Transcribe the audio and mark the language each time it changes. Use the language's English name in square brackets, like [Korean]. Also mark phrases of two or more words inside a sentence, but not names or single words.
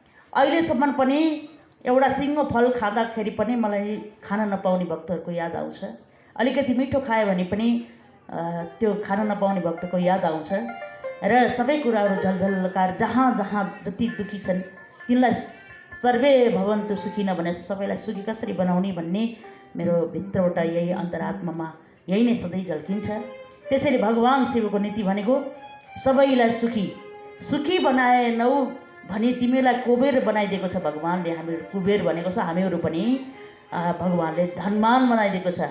[Nepali] अहिलेसम्म पनि एउटा सिङ्गो फल खाँदाखेरि पनि मलाई खान नपाउने भक्तहरूको याद आउँछ। अलिकति मिठो खायो भने पनि त्यो खान नपाउने भक्तको याद आउँछ र सबै कुराहरू झलझलकार जहाँ जहाँ जति दुखी छन् तिनलाई [Sanskrit] सर्वे भवन्तु सुखी [Nepali] नभने सबैलाई सुखी कसरी बनाउने भन्ने मेरो भित्रबाट यही अन्तरात्मामा यही नै सधैँ झल्किन्छ। त्यसैले भगवान् शिवको नीति भनेको सबैलाई सुखी बनाएनौ भने तिमीलाई कुबेर बनाइदिएको छ भगवान्ले। हामीहरू कुबेर भनेको छ, हामीहरू पनि भगवान्ले धनमान बनाइदिएको छ।